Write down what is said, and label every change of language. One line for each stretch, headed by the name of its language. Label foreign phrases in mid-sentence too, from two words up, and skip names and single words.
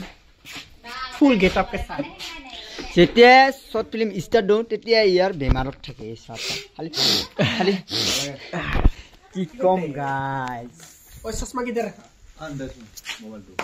English: full getup
Hindi: के साथ
Assamese: যেতিয়া
English: short film start
Assamese: দিওঁ তেতিয়া ইয়াৰ বেমাৰত থাকে খালি কি কম গাইস
Hindi: ओए चश्मा किधर है अंदर मोबाइल तो